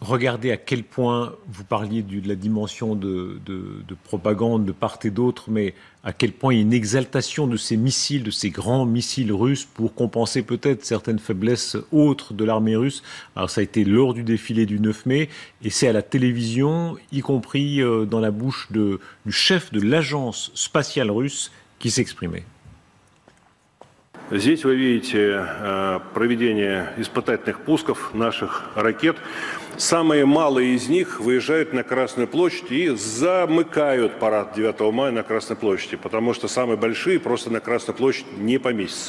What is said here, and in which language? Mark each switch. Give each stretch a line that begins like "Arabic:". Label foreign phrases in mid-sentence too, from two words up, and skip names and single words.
French: Regardez à quel point, vous parliez de la dimension de propagande de part et d'autre, mais à quel point il y a une exaltation de ces missiles, de ces grands missiles russes pour compenser peut-être certaines faiblesses autres de l'armée russe. Alors ça a été lors du défilé du 9 mai, et c'est à la télévision, y compris dans la bouche du chef de l'agence spatiale russe, qui s'exprimait.
Russian: Здесь вы видите проведение испытательных пусков наших ракет. Самые малые из них выезжают на Красную площадь и замыкают парад 9 мая на Красной площади, потому что самые большие просто на Красную площадь не поместятся.